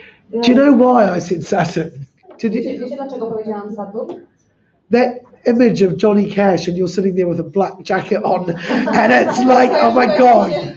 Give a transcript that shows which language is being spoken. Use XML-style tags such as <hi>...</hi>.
<en>Do you know why I said Saturn?</en> <pl>Wiecie dlaczego powiedziałam Saturn?</pl> <en>That image of Johnny Cash and you're sitting there with a black jacket on and it's like, oh my God.</en>